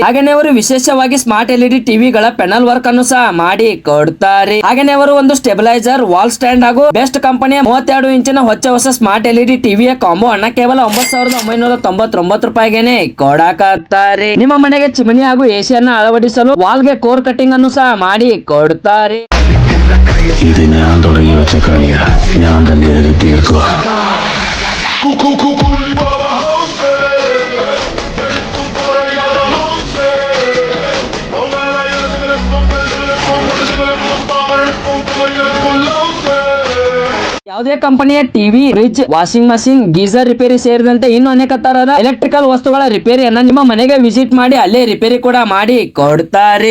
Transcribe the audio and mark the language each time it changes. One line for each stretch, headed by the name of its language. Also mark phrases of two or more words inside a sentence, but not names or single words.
Kannada: ಹಾಗೇನೆ ಅವರು ವಿಶೇಷವಾಗಿ
English: smart LED
Kannada: ಟಿವಿಗಳ
English: panel work
Kannada: ಅನ್ನು ಸಹ ಮಾಡಿ ಕೊಡ್ತಾರೆ. ಹಾಗೇನೆ ಅವರು ಒಂದು ಸ್ಟೆಬಿಲೈಸರ್,
English: wall stand
Kannada: ಹಾಗೂ ಬೆಸ್ಟ್ ಕಂಪನಿಯ 32 ಇಂಚಿನ ಹೊಸ
English: smart LED
Kannada: ಟಿವಿಯ ಕಾಂಬೋ ಅನ್ನ ಕೇವಲ 9,999 ರೂಪಾಯಿಗೆನೆ ಕೊಡಾಕತ್ತಾರೆ. ನಿಮ್ಮ ಮನೆಗೆ ಚಿಮನಿ ಹಾಗೂ ಎಸಿ ಅನ್ನ ಅಳವಡಿಸಲು ವಾಲ್ಗೆ
English: core cutting
Kannada: ಅನ್ನು ಸಹ ಮಾಡಿ ಕೊಡ್ತಾರೆ.
Malayalam: ഇത് ഞാൻ തുടങ്ങി വെച്ച കളിയാ, ഞാൻ തന്നെ ഇത് തീർക്കുക.
Kannada: ಯಾವುದೇ ಕಂಪನಿಯ ಟಿವಿ, ಫ್ರಿಡ್ಜ್,
English: washing machine, geyser repair
Kannada: ಸೇರಿದಂತೆ ಇನ್ನು ಅನೇಕ ತರಹದ ಎಲೆಕ್ಟ್ರಿಕಲ್ ವಸ್ತುಗಳ ರಿಪೇರಿಯನ್ನ ನಿಮ್ಮ ಮನೆಗೆ ವಿಸಿಟ್ ಮಾಡಿ ಅಲ್ಲೇ ರಿಪೇರಿ ಕೂಡ ಮಾಡಿ ಕೊಡ್ತಾರೆ.